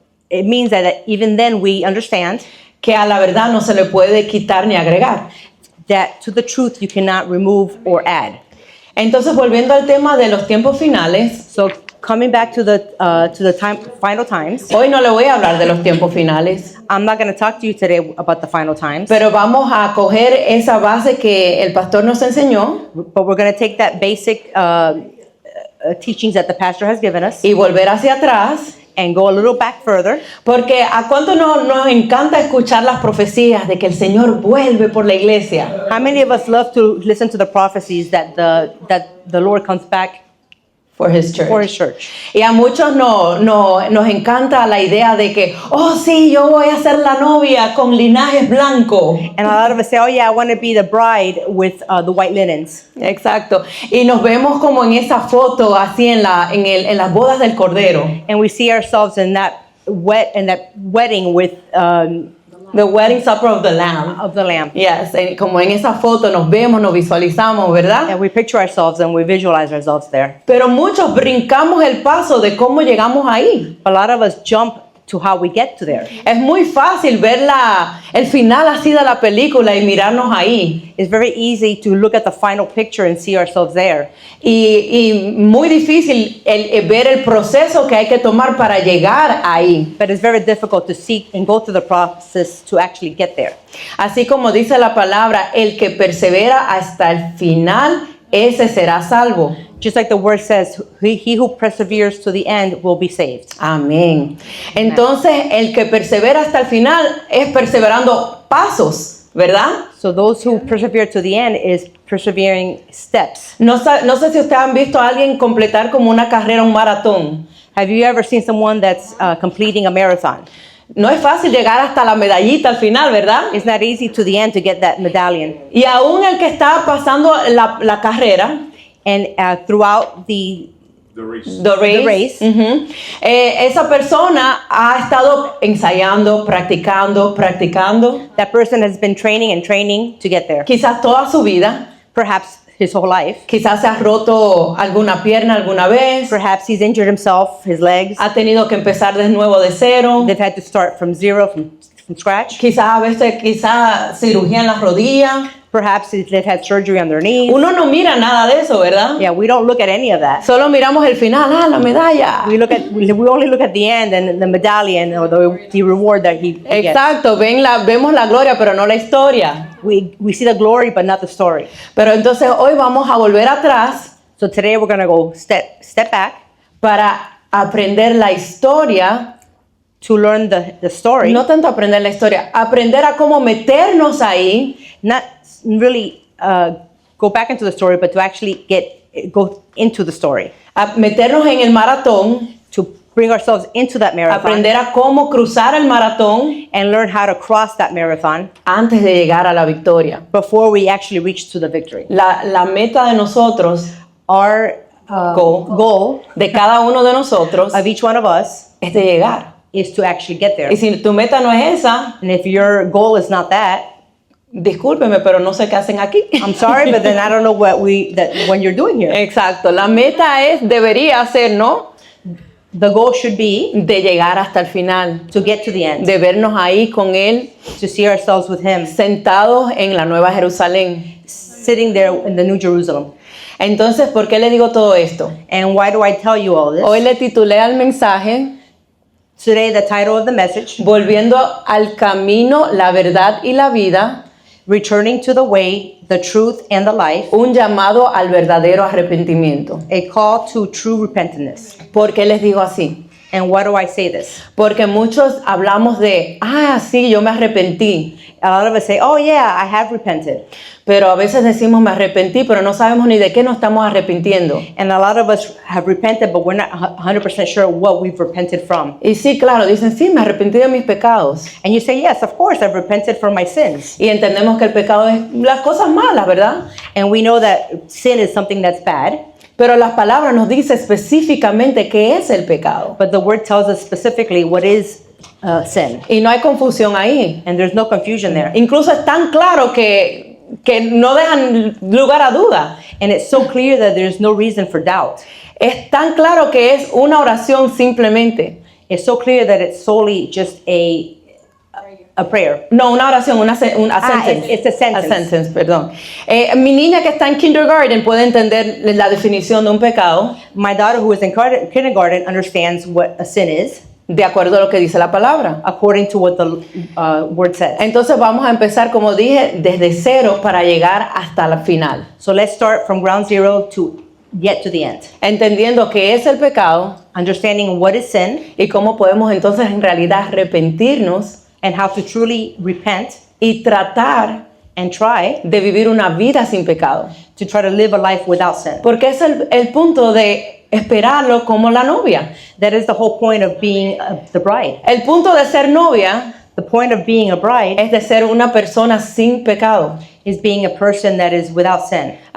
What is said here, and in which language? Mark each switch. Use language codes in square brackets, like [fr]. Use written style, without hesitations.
[en] It means that even then we understand [es] que a la verdad no se le puede quitar ni agregar. [en] that to the truth you cannot remove or add. [es] Entonces, volviendo al tema de los tiempos finales, [en] So coming back to the final times, [es] hoy no le voy a hablar de los tiempos finales, [en] I'm not going to talk to you today about the final times, [es] pero vamos a coger esa base que el pastor nos enseñó [en] but we're going to take that basic teachings that the pastor has given us [es] y volver hacia atrás, [en] and go a little back further. [es] porque a cuánto nos encanta escuchar las profecías de que el Señor vuelve por la iglesia. [en] How many of us love to listen to the prophecies that the Lord comes back For his church. for his church? [es] Y a muchos nos encanta la idea de que, oh sí, yo voy a ser la novia con linajes blancos. [en] And a lot of us say, oh yeah, I want to be the bride with the white linens. [es] Exacto. Y nos vemos como en esa foto así en las bodas del Cordero. [en] And we see ourselves in that wedding with The wedding supper of the Lamb. of the Lamb. [es] Yes, como en esa foto nos vemos, nos visualizamos, ¿verdad? [en] And we picture ourselves and we visualize ourselves there. [es] Pero muchos brincamos el paso de cómo llegamos ahí. [en] A lot of us jump to how we get to there. [es] Es muy fácil ver el final así de la película y mirarnos ahí. [en] It's very easy to look at the final picture and see ourselves there. [es] Y muy difícil ver el proceso que hay que tomar para llegar ahí. [en] But it's very difficult to seek and go through the process to actually get there. [es] Así como dice la palabra, el que persevera hasta el final, ese será salvo. [en] Just like the word says, he who perseveres to the end will be saved. [es] Amén. Entonces, el que persevera hasta el final es perseverando pasos, ¿verdad? [en] So those who persevere to the end is persevering steps. [es] No sé si ustedes han visto a alguien completar como una carrera, un maratón. [en] Have you ever seen someone that's completing a marathon? [es] No es fácil llegar hasta la medallita al final, ¿verdad? [en] It's not easy to the end to get that medallion. [es] Y aún el que está pasando la carrera, [en] And throughout the race. [es] Esa persona ha estado ensayando, practicando. [en] That person has been training and training to get there. [es] Quizás toda su vida. [en] Perhaps his whole life. [es] Quizás se ha roto alguna pierna alguna vez. [en] Perhaps he's injured himself, his legs. [es] Ha tenido que empezar de nuevo de cero. [en] They've had to start from zero, from scratch. [es] Quizás a veces cirugía en las rodillas. [en] Perhaps they've had surgery on their knees. [es] Uno no mira nada de eso, ¿verdad? [en] Yeah, we don't look at any of that. [es] Solo miramos el final, la medalla. [en] We only look at the end and the medallion or the reward that he gets. [es] Exacto, vemos la gloria, pero no la historia. [en] We see the glory, but not the story. [es] Pero entonces hoy vamos a volver atrás. [en] So today we're going to go step back [es] para aprender la historia. [en] To learn the story. [es] No tanto aprender la historia, aprender a cómo meternos ahí. [en] Not really go back into the story, but to actually go into the story. [es] A meternos en el maratón. [en] To bring ourselves into that marathon. [es] Aprender a cómo cruzar el maratón. [en] And learn how to cross that marathon. [es] Antes de llegar a la victoria. [en] Before we actually reach to the victory. [es] La meta de nosotros, [en] our goal [es] de cada uno de nosotros, [en] of each one of us, [es] es de llegar. [en] Is to actually get there. [es] Y si tu meta no es esa, [en] and if your goal is not that, [es] discúlpeme, pero no sé qué hacen aquí. [en] I'm sorry, but then I don't know what you're doing here. [es] Exacto, la meta debería ser, ¿no? [en] The goal should be [es] de llegar hasta el final, [en] to get to the end, [es] de vernos ahí con él, [en] to see ourselves with him, [es] sentados en la Nueva Jerusalén, [en] sitting there in the New Jerusalem. [es] Entonces, ¿por qué le digo todo esto? [en] And why do I tell you all this? [es] Hoy le titulé al mensaje, [en] today the title of the message, [es] Volviendo al camino, la verdad y la vida, [en] Returning to the way, the truth and the life, [es] un llamado al verdadero arrepentimiento. [en] a call to true repentance. [es] ¿Por qué les digo así? [en] And why do I say this? [es] Porque muchos hablamos de, sí, yo me arrepentí. [en] A lot of us say, oh yeah, I have repented. [es] Pero a veces decimos me arrepentí, pero no sabemos ni de qué nos estamos arrepintiendo. [en] And a lot of us have repented, but we're not 100% sure what we've repented from. [es] Y sí, claro, dicen, sí, me arrepentí de mis pecados. [en] And you say, yes, of course, I've repented from my sins. [es] Y entendemos que el pecado es las cosas malas, ¿verdad? [en] And we know that sin is something that's bad. [es] Pero la palabra nos dice específicamente qué es el pecado. [en] But the word tells us specifically what is sin. [es] Y no hay confusión ahí. [en] And there's no confusion there. [es] Incluso es tan claro que no dejan lugar a duda. [en] And it's so clear that there's no reason for doubt. [es] Es tan claro que es una oración simplemente. [en] It's so clear that it's solely just a prayer. [es] No, una oración, una sentence. [en] It's a sentence. A sentence, perdón. [es] Mi niña que está en kindergarten puede entender la definición de un pecado. [en] My daughter who is in kindergarten understands what a sin is. [es] De acuerdo a lo que dice la palabra. [en] According to what the word says. [es] Entonces vamos a empezar, como dije, desde cero para llegar hasta la final. [en] So let's start from ground zero to get to the end. [es] Entendiendo qué es el pecado. [en] Understanding what is sin. [es] Y cómo podemos entonces en realidad arrepentirnos. [en] And how to truly repent. [es] Y tratar [en] and try [es] de vivir una vida sin pecado. [en] To try to live a life without sin. [es] Porque es el punto de esperarlo como la novia. [en] That is the whole point of being the bride. [es] El punto de ser novia, [en] the point of being a bride, [es] es de ser una persona sin pecado. [en] Is being a person that is without sin.